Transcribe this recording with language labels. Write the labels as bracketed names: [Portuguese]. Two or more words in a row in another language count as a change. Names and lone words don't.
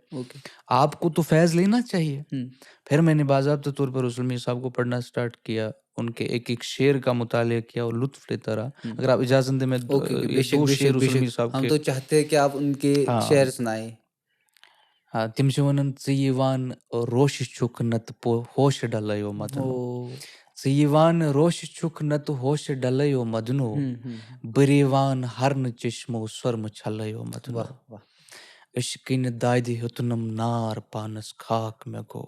[Hindi] ओके आपको तो फैज़ लेना चाहिए। फिर मैंने बाज़ाब्ता तौर पर रसूल मीर साहब को पढ़ना स्टार्ट किया, उनके एक-एक शेर का मुतालिया किया और लुत्फ़ लेता रहा। अगर आप इजाज़त दें मैं ओके ओके ये बेशक 2 शेर बेशक रसूल बेशक मीर साहब हम के। तो चाहते हैं कि आप उनके हाँ, शेर सुनाए। हाँ, [Kashmiri] तिम छ वनन ژٕ یِوان روش چھُکھ نتہٕ ہوش ڈلٲیو ओ مدنو ژٕ یِوان روش چھُکھ نتہٕ ہوش ڈلٲیو مدنو بٔریٖوان ہرنہٕ چشمو سۄرمہٕ چھلٲیو مدنو [Hindi] वाह वाह [Kashmiri] أشۍ کِنہِ دادِ ہیوٚتنم نار پانس خاک مےٚ گوٚو